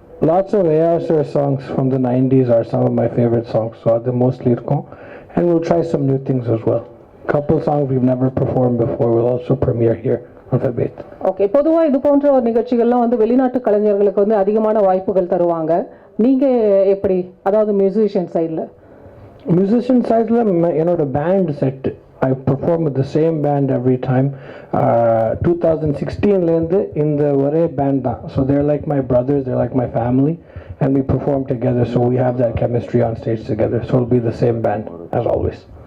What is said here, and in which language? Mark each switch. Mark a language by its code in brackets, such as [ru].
[en] Lots of AR songs from the 90s are some of my favourite songs. [ta] So அது mostly இருக்கும். [en] And we'll try some new things as well. Couple songs we've never performed before will also premiere here on February. [ta] Okay, பொதுவாக இது போன்ற ஒரு நிகழ்ச்சிகள்லாம் வந்து வெளிநாட்டு கலைஞர்களுக்கு வந்து அதிகமான வாய்ப்புகள் தருவாங்க. நீங்கள் எப்படி, அதாவது மியூசிஷியன் சைடில்? மியூசிஷியன் சைடில் என்னோட band set [en] I perform with the same band every time. [ta] 2016லேருந்து இந்த ஒரே பேண்ட் தான். [en] So they're like my brothers, they're like my family, and we perform together, so we have that chemistry on stage together. So it'll be the same band as always.